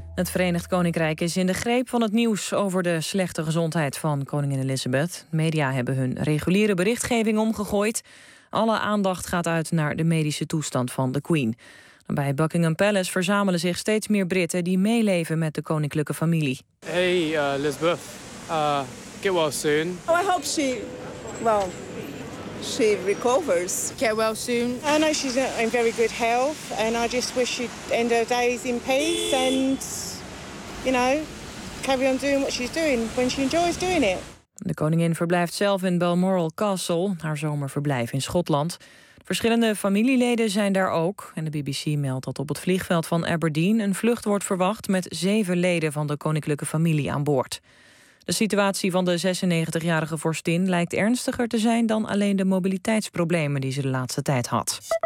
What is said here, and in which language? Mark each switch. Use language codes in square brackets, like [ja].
[nl] Het Verenigd Koninkrijk is in de greep van het nieuws over de slechte gezondheid van koningin Elizabeth. Media hebben hun reguliere berichtgeving omgegooid. Alle aandacht gaat uit naar de medische toestand van de Queen. Bij Buckingham Palace verzamelen zich steeds meer Britten die meeleven met de koninklijke familie. [en] Hey Elizabeth, get well soon. Oh, I hope she, well, she recovers. Get well soon. I know she's in very good health and I just wish she'd end her days in peace and, you know, carry on doing what she's doing when she enjoys doing it. [nl] De koningin verblijft zelf in Balmoral Castle, haar zomerverblijf in Schotland. Verschillende familieleden zijn daar ook. En de BBC meldt dat op het vliegveld van Aberdeen een vlucht wordt verwacht met 7 leden van de koninklijke familie aan boord. De situatie van de 96-jarige vorstin lijkt ernstiger te zijn dan alleen de mobiliteitsproblemen die ze de laatste tijd had.